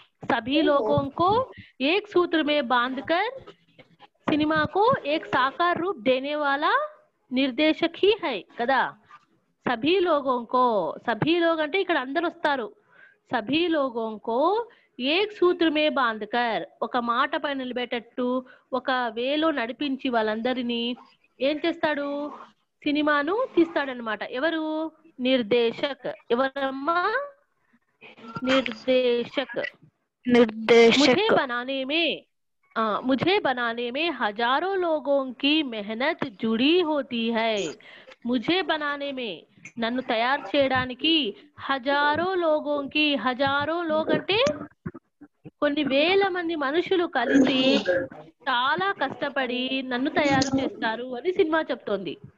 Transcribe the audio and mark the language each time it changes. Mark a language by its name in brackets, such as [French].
[Hindi] सभी लोगों को एक सूत्र में बांधकर सिनेमा को एक साकार रूप देने वाला निर्देशक ही है కదా. सभी लोगों को, सभी लोग [Telugu] అంటే ఇక్కడ అందరూ వస్తారు. [Hindi] सभी लोगों को एक सूत्र में बांधकर [Telugu] ఒక మాట పైన నిలబెట్టట్టు ఒక వేలో నడిపించి వాళ్ళందరినీ ఏం చేస్తాడు? సినిమాను తీస్తాడనమాట. ఎవరు? నిర్దేశక్. ఎవరమ్మా? నిర్దేశక్. [Hindi] मुझे बनाने में हजारों लोगों की मेहनत जुड़ी होती है. मुझे बनाने में [Telugu] నన్ను తయారు చేయడానికి [Hindi] హజారో లోగ్ [Telugu] అంటే కొన్ని వేల మంది మనుషులు కలిసి చాలా కష్టపడి నన్ను తయారు చేస్తారు అని సినిమా చెప్తోంది.